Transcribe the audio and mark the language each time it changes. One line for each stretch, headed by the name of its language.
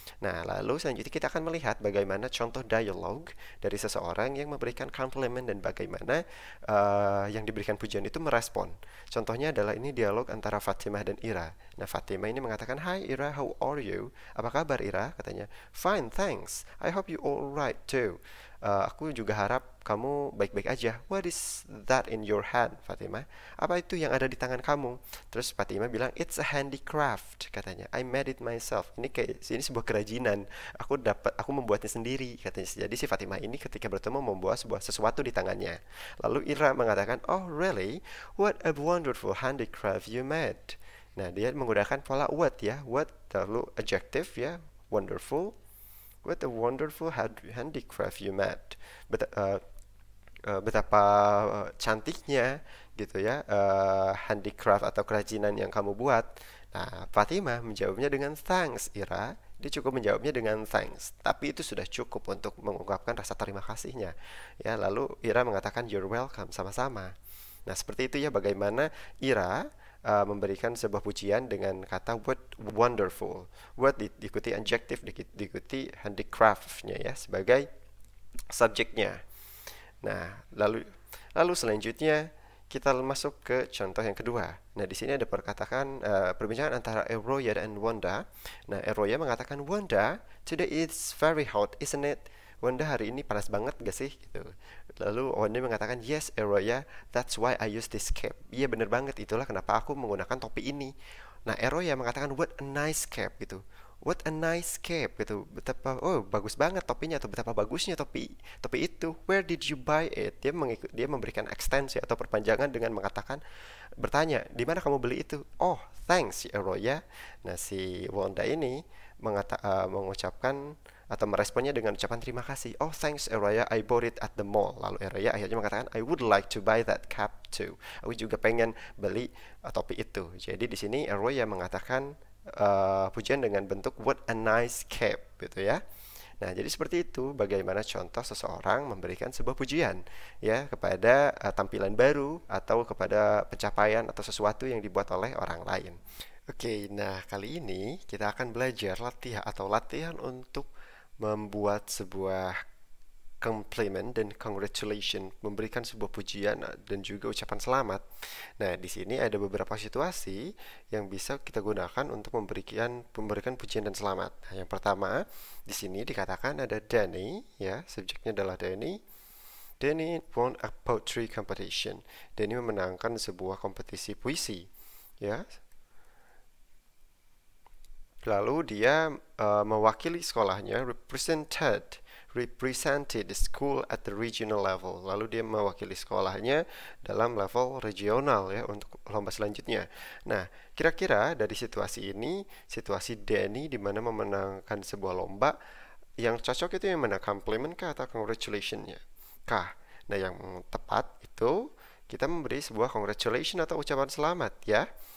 Indonesian: Nah, lalu selanjutnya kita akan melihat bagaimana contoh dialog dari seseorang yang memberikan komplimen dan bagaimana yang diberikan pujian itu merespon. Contohnya adalah ini dialog antara Fatimah dan Ira. Nah, Fatimah ini mengatakan,
English: "Hi Ira, how are you?"
Indonesian: Apa kabar Ira?
English: Katanya, "Fine, thanks. I hope you all right too."
Indonesian: Aku juga harap kamu baik-baik aja.
English: What is that in your hand, Fatimah?
Indonesian: Apa itu yang ada di tangan kamu? Terus Fatimah bilang,
English: it's a handicraft,
Indonesian: katanya.
English: I made it myself.
Indonesian: Ini sebuah kerajinan. Aku membuatnya sendiri, katanya. Jadi si Fatimah ini ketika bertemu membawa sesuatu di tangannya. Lalu Ira mengatakan,
English: oh really? What a wonderful handicraft you made.
Indonesian: Nah, dia menggunakan pola what ya. What lalu adjective ya, wonderful.
English: What a wonderful handicraft you made.
Indonesian: Betapa cantiknya gitu ya, handicraft atau kerajinan yang kamu buat. Nah, Fatimah menjawabnya dengan
English: thanks, Ira.
Indonesian: Dia cukup menjawabnya dengan thanks. Tapi itu sudah cukup untuk mengungkapkan rasa terima kasihnya. Ya, lalu Ira mengatakan
English: you're welcome,
Indonesian: sama-sama. Nah, seperti itu ya bagaimana Ira memberikan sebuah pujian dengan kata what wonderful. What diikuti adjective, diikuti handicraft-nya ya sebagai subjeknya. Nah, lalu selanjutnya kita masuk ke contoh yang kedua. Nah, di sini ada perbincangan antara Eroya dan Wanda. Nah, Eroya mengatakan, Wanda,
English: today it's very hot, isn't it?
Indonesian: Wanda, hari ini panas banget gak sih? Gitu. Lalu Wanda mengatakan,
English: yes, Eroya, that's why I use this cap.
Indonesian: Iya, bener banget, itulah kenapa aku menggunakan topi ini. Nah, Eroya mengatakan,
English: what a nice cap,
Indonesian: gitu.
English: What a nice cap,
Indonesian: gitu. Betapa, oh, bagus banget topinya, atau betapa bagusnya topi itu.
English: Where did you buy it?
Indonesian: Dia memberikan ekstensi atau perpanjangan dengan bertanya, di mana kamu beli itu?
English: Oh, thanks, Eroya.
Indonesian: Nah, si Wanda ini mengucapkan atau meresponnya dengan ucapan terima kasih.
English: Oh, thanks Eroya, I bought it at the mall.
Indonesian: Lalu Eroya akhirnya mengatakan,
English: I would like to buy that cap too.
Indonesian: Aku juga pengen beli topi itu. Jadi di sini Eroya mengatakan pujian dengan bentuk
English: what a nice cap
Indonesian: gitu ya. Nah, jadi seperti itu bagaimana contoh seseorang memberikan sebuah pujian ya kepada tampilan baru atau kepada pencapaian atau sesuatu yang dibuat oleh orang lain. Oke, nah kali ini kita akan belajar latihan untuk membuat sebuah compliment dan congratulation, memberikan sebuah pujian dan juga ucapan selamat. Nah, di sini ada beberapa situasi yang bisa kita gunakan untuk memberikan pujian dan selamat. Nah, yang pertama, di sini dikatakan ada Danny, ya, subjeknya adalah Danny.
English: Danny won a poetry competition.
Indonesian: Danny memenangkan sebuah kompetisi puisi, ya. Lalu dia mewakili sekolahnya,
English: represented the school at the regional level.
Indonesian: Lalu dia mewakili sekolahnya dalam level regional ya untuk lomba selanjutnya. Nah, kira-kira dari situasi ini, situasi Danny di mana memenangkan sebuah lomba, yang cocok itu yang mana, compliment kah atau congratulation-nya kah? Nah, yang tepat itu kita memberi sebuah congratulation atau ucapan selamat ya.